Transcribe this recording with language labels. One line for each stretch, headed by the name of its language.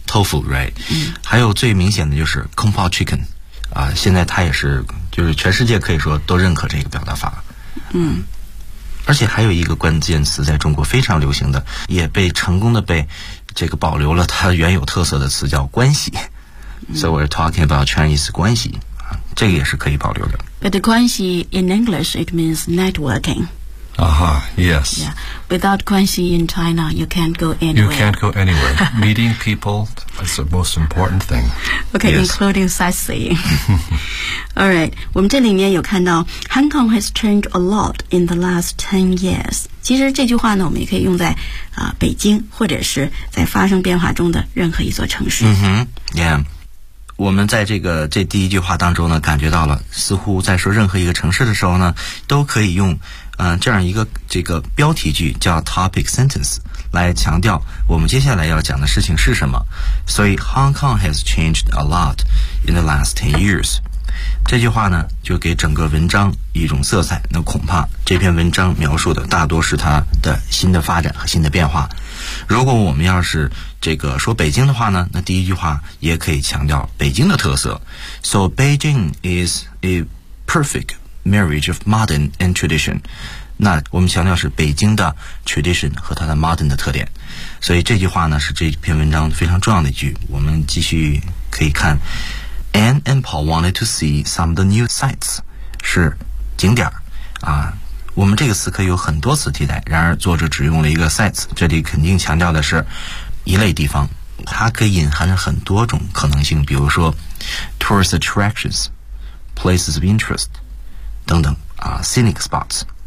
English: right、
Chinese: 还有最明显的就是 Kung Pao Chicken 啊，现在它也是就是全世界可以说都认可这个表达法。嗯，而且还有一个关键词在中国非常流行的，也被成功的被这个保留了它原有特色的词叫关系。
English: So we're talking about Chinese
Chinese: 关系，这个也是可以保留的。
English: But the 关系 in English it means networking. Yes. Yeah. Without 关系 in China, you can't go anywhere. You can't go anywhere. Meeting people is the most important thing. Okay,、yes. including sightseeing. All right.
Chinese: 我们这里面有看到
English: Hong Kong has changed a lot in the last 10 years.
Chinese: 其实这句话呢，我们也可以用在北京或者是在发生变化中的任何一座城市。嗯哼 ，
English: Yeah.
Chinese: 我们在这第一句话当中呢感觉到了似乎在说任何一个城市的时候呢都可以用这样一个这个标题句叫 topic sentence 来强调我们接下来要讲的事情是什么，所以
English: Hong Kong has changed a lot in the last 10 years
Chinese: 这句话呢就给整个文章一种色彩，那恐怕这篇文章描述的大多是它的新的发展和新的变化。如果我们要是这个说北京的话呢，那第一句话也可以强调北京的特色。
English: So Beijing is a perfect marriage of modern and tradition.
Chinese: 那我们强调是北京的 tradition 和它的 modern 的特点。所以这句话呢是这篇文章非常重要的一句。我们继续可以看
English: Anne and Paul wanted to see some of the new sites.
Chinese: 是景点啊。我们这个词可以有很多词替代，然而作者只用了一个 sites, 这里肯定强调的是一类地方，它可以隐含着很多种可能性，比如说 tourist attractions, places of interest, 等等啊 scenic spots。